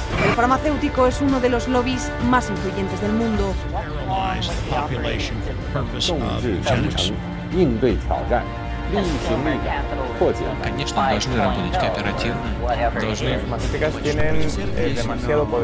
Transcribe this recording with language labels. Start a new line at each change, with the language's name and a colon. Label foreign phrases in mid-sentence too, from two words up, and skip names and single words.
Spanish: El farmacéutico es uno de los lobbies más influyentes del mundo.
Chinese: 应对挑战，力行力改，破解难题。
Russian: Конечно, должны работать кооперативно.
Spanish: Las matemáticas tienen demasiado poder.